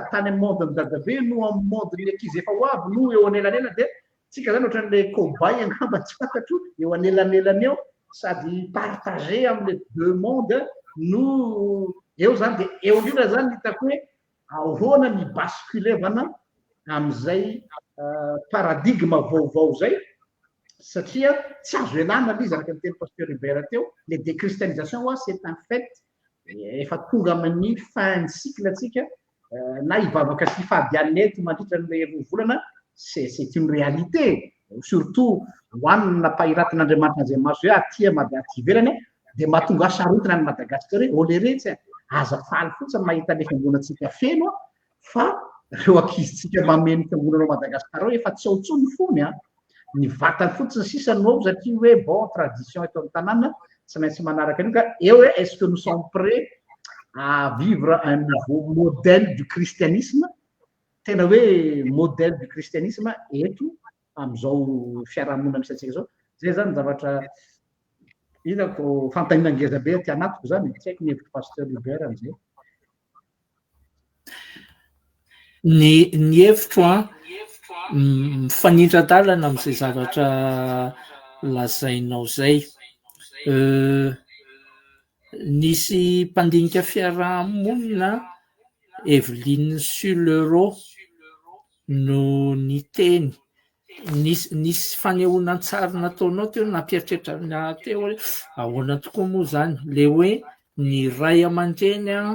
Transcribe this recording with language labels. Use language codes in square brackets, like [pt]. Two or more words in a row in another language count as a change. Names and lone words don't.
[mg] tany amin'ny monde ny dadabe no amin'ny monde ny ankizy efa ho avy no eo anelanela dia tsika zany ohatran'le cobay angamba tsy fantatro eo anelanelany eo sady partagé am' [fr] le deux mondes [mg] no eo zany dia eo indrindra zany hitako hoe ahoana ny basculevana am'izay paradigme vaovao zay satria tsy azo elana izy araka ny teny pasteur Hubert teo [fr] le déchristianisation c'est un fait [mg] efa tonga amin'ny fin ny cycle atsika na hivavaka sy fahadian'ny eto mandritra n'le roa volana [fr] c'est une réalité surtout [mg] hoanina pahiratin'Andriamanitra zay maso hoe aty aty ivelany dia mahatonga asarotina ny Madagasikara hoe oléretsy aza faly fotsiny mahita le fiangonatsika feno fa reo ankizitsika mameno fiangonanao Madagasikara efa tsy ao tsony fony ny vatany fotsiny sisany ao satria hoe [fr] bon tradition [mg] eto amin'ny tanàna tsy maintsy manaraka anio ka eo hoe [fr] est-ce que nous sommes prêts à vivre un nouveau modèle du christianisme [mg] tena hoe [fr] modèle du christianisme [mg] eto am'izao fiarahamonina misy atsika zao zay zany zavatra hitako fantanina ngeza be ty anatiko zany tsy haiko ny hevitry pasteur Hubert am'izay ny hevitro mifanindran-dalana am'izay zavatra lazainao zay nisy mpandinika fiarahamonina Evelyne Sulero no niteny nisy fanehonan-tsary nataonao teo nampieritreritra teo hoe ahoana tokoa moa zany le hoe ny ray aman-dreny